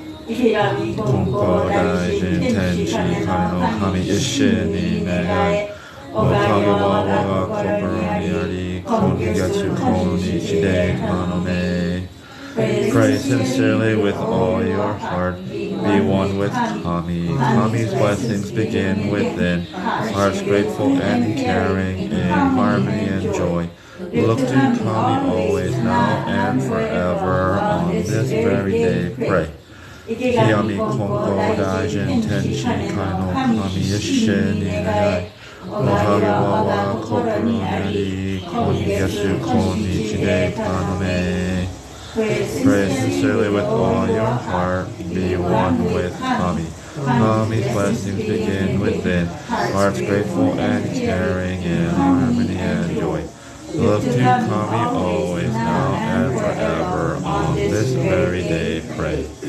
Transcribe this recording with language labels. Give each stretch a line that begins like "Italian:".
Japanese: 金光大臣天地金の神一心に願いおかげは我が心にあり今月今日で頼め
English: Pray sincerely with all your heart. Be one with Kami. Kami's blessings begin within. Hearts grateful and caring in harmony and joy. Look to Kami always, now and forever. On this very day, pray.
Japanese: 清み金光大臣天神界の神一心に願いおかげは我が心にあり今月今日で頼め
English: Pray sincerely with all your heart, be one with Kami. Kami's blessings begin within, hearts grateful and caring in harmony and joy. Look to Kami always, now and forever. On this very day, pray.